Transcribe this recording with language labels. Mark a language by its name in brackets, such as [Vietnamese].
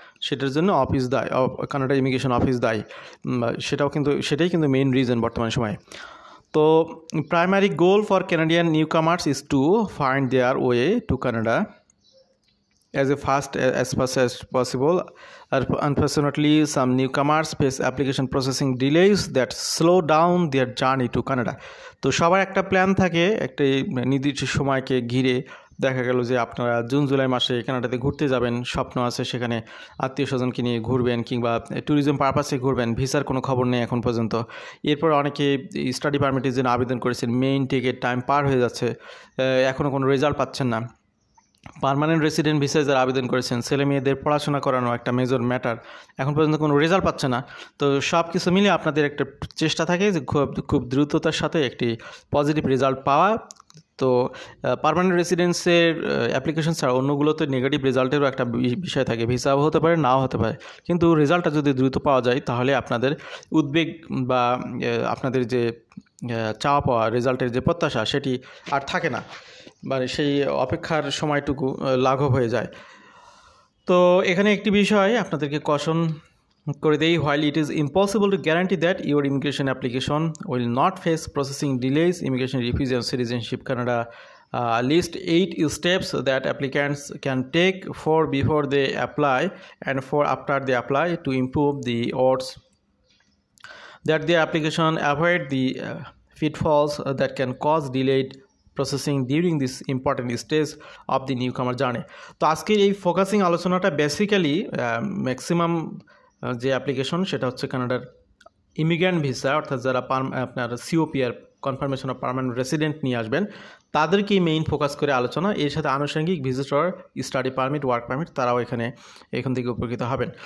[Bangla] সেটার জন্য অফিস দায়ী, কানাডা ইমিগ্রেশন অফিস দায়ী। সেটাই কিন্তু মেইন রিজন বর্তমান সময়ে। [English] তো primary goal for Canadian newcomers is to find their way to Canada as fast as possible. Unfortunately, some newcomers face application processing delays that slow down their journey to Canada. [Bangla] তো সবার একটা plan থাকে, একটা নির্দিষ্ট সময়কে ঘিরে। দেখা গেল যে আপনারা জুন জুলাই মাসে কানাডাতে ঘুরতে যাবেন, স্বপ্ন আছে সেখানে আত্মীয় স্বজনকে নিয়ে ঘুরবেন কিংবা ট্যুরিজম পারপাসে ঘুরবেন, ভিসার কোনো খবর নেই এখন পর্যন্ত। এরপর অনেকে স্টাডি পারমিটের জন্য আবেদন করেছেন, মেইন টিকেট টাইম পার হয়ে যাচ্ছে, এখনও কোনো রেজাল্ট পাচ্ছেন না। পার্মানেন্ট রেসিডেন্ট ভিসায় যারা আবেদন করেছেন, ছেলে মেয়েদের পড়াশোনা করানো একটা মেজর ম্যাটার, এখন পর্যন্ত কোনো রেজাল্ট পাচ্ছে না। তো সব কিছু মিলে আপনাদের একটা চেষ্টা থাকে যে খুব দ্রুততার সাথে একটি পজিটিভ রেজাল্ট পাওয়া। তো পার্মানেন্ট রেসিডেন্সের অ্যাপ্লিকেশন ছাড়া অন্যগুলোতে নেগেটিভ রেজাল্টেরও একটা বিষয় থাকে, ভিসাও হতে পারে, নাও হতে পারে। কিন্তু রেজাল্টটা যদি দ্রুত পাওয়া যায় তাহলে আপনাদের উদ্বেগ বা আপনাদের যে চাওয়া পাওয়া রেজাল্টের যে প্রত্যাশা সেটি আর থাকে না, মানে সেই অপেক্ষার সময়টুকু লাঘব হয়ে যায়। তো এখানে একটি বিষয় আপনাদেরকে কশন করে দেই, [English] while it is impossible to guarantee that your immigration application will not face processing delays, Immigration, Refugee and Citizenship Canada list 8 steps that applicants can take for before they apply and for after they apply to improve the odds that their application avoid the pitfalls that can cause delayed processing during this important stage of the newcomer journey. [Bangla] তো আজকের এই focusing আলোচনাটা basically maximum যে application সেটা হচ্ছে কানাডার immigrant visa, অর্থাৎ যারা আপনার সিওপিআর, কনফার্মেশন অফ পার্মানেন্ট রেসিডেন্ট নিয়ে আসবেন তাদেরকেই মেইন ফোকাস করে আলোচনা। এর সাথে আনুষঙ্গিক visitor, study permit, work permit, তারাও এখান থেকে উপকৃত হবেন।